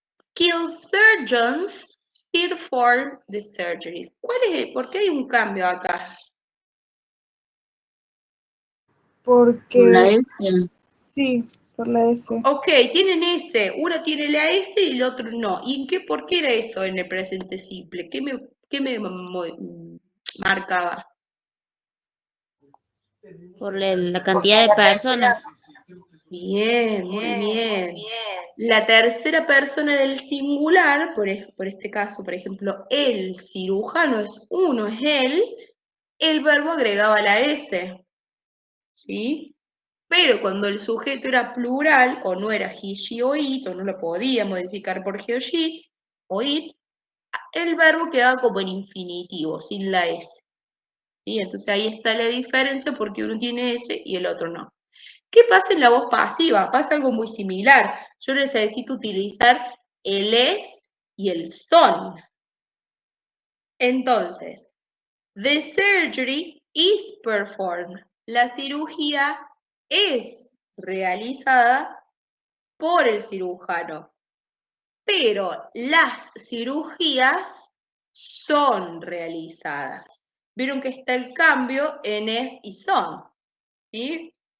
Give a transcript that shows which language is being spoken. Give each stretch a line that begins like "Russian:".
English: Skilled surgeons perform the surgeries.
Spanish: ¿Por qué hay un cambio acá? La Porque, S. sí, por la S. Ok, tienen S. Uno tiene la S y el otro no. ¿Y por qué era eso en el presente simple? ¿Qué me marcaba? Por la cantidad de personas. Bien, muy bien. La tercera persona del singular, por este caso, por ejemplo, el cirujano es uno, es él, el verbo agregaba la S, ¿sí? Pero cuando el sujeto era plural, o no era he, she o it, o no lo podía modificar por he o she, o it, el verbo quedaba como en infinitivo, sin la S. ¿Sí? Entonces ahí está la diferencia porque uno tiene S y el otro no. ¿Qué pasa en la voz pasiva? Pasa algo muy similar. Yo necesito utilizar el es y el son. Entonces,
English: the surgery is performed.
Spanish: La cirugía es realizada por el cirujano, pero las cirugías son realizadas. Vieron que está el cambio en es y son, ¿sí?